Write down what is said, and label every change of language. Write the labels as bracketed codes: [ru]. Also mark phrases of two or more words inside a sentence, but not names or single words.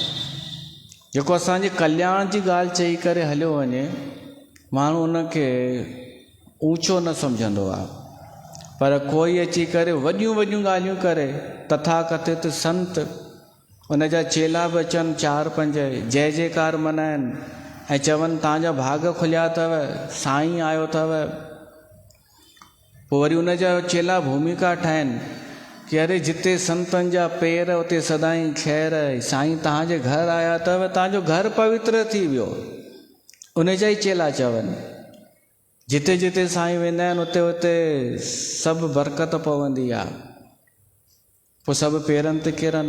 [sd] जेको असांजे कल्याण जी ॻाल्हि चई करे हलियो वञे, माण्हू उनखे ऊंचो न सम्झंदो आहे। पर कोई अची करे वॾियूं वॾियूं ॻाल्हियूं करे, तथाकथित संत, उन जा चेला बि अचनि 4-5 जय जयकार मनाइनि ऐं चवनि तव्हांजा भाग खुलिया अथव, साईं आयो अथव। पोइ वरी उन जा चेला भूमिका ठाहिनि कि अरे जिते संतनि जा पेर उते सदाईं ख़ैर, साईं तव्हांजे घर आया अथव, तव्हांजो घर पवित्र थी वियो। उन जा ई चेला चवनि, जिते जिते साईं वेंदा आहिनि उते उते सभु बरकत पवंदी आहे। पोइ सभु पेरनि ते किरनि।